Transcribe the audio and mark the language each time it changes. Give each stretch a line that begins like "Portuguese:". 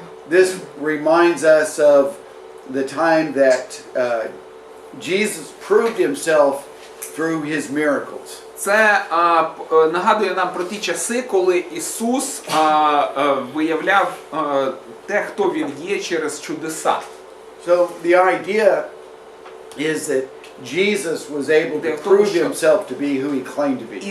English: This reminds us of the time that Jesus proved himself through his miracles.
Ukrainian: Це нагадує нам про ті часи, коли Ісус виявляв те, хто Він є через чудеса.
English: So the idea is that Jesus was able to prove himself to be who he claimed to be.